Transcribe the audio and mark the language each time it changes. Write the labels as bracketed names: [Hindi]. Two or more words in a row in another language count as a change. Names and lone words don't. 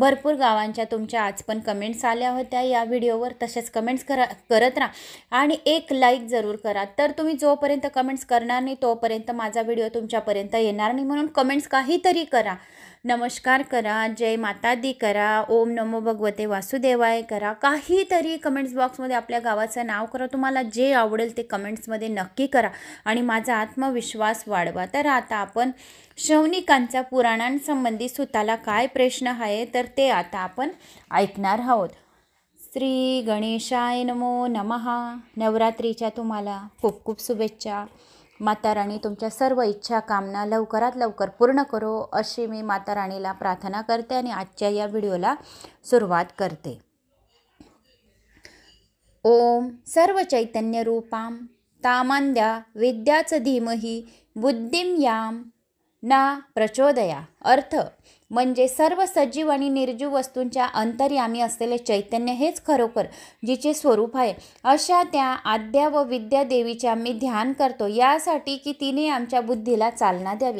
[Marathi] भरपूर गावांच्या तुमच्या आज पण कमेंट्स आल्या होत्या या व्हिडिओवर, तसेच कमेंट्स करत राहा आणि एक लाईक जरूर करा। तर तुम्ही जोपर्यंत कमेंट्स करणार नाही तोपर्यंत माझा व्हिडिओ तुमच्यापर्यंत येणार नाही, म्हणून कमेंट्स काहीतरी करा, नमस्कार करा, [Hindi] जय माता दी [Marathi] करा, [Sanskrit] ओम नमो भगवते वासुदेवाय [Marathi] करा, काहीतरी कमेंट्स बॉक्समध्ये आपल्या गावाचं नाव करा। तुम्हाला जे आवडेल ते कमेंट्समध्ये नक्की करा आणि माझा आत्मविश्वास वाढवा। तर आता आपण शौनिकांच्या पुराणांसंबंधी सुताला काय प्रश्न आहे तर ते आता आपण ऐकणार आहोत। [Sanskrit] श्री गणेशाय नमो नमः। [Marathi] नवरात्रीच्या तुम्हाला खूप खूप शुभेच्छा। माता राणी तुमच्या सर्व इच्छा कामना लवकरात लवकर पूर्ण करो अशी मी माता राणीला प्रार्थना करते आणि आजच्या या व्हिडिओला सुरुवात करते। [Sanskrit] ओम सर्व चैतन्य रूपां तामांद्या विद्याच धीमहि बुद्धिं याम ना प्रचोदया। [Marathi] अर्थ म्हणजे सर्व सजीव आणि निर्जीव वस्तूंच्या अंतर्यामी असलेले चैतन्य हेच खरोखर जिचे स्वरूप आहे, अशा त्या आद्या व विद्या देवीचे आम्ही ध्यान करतो, यासाठी की तिने आमच्या बुद्धीला चालना द्यावी।